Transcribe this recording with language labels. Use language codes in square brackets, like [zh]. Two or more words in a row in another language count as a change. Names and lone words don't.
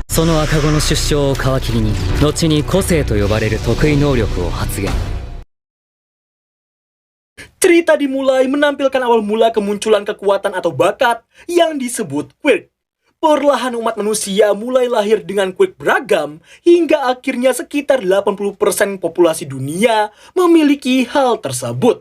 [ja] その赤子の出生を皮切りに後に個性と呼ばれる得意能力を発現。 [id] Cerita dimulai menampilkan awal mula kemunculan kekuatan atau bakat yang disebut quirk. Perlahan umat manusia mulai lahir dengan quirk beragam hingga akhirnya sekitar 80% populasi dunia memiliki hal tersebut.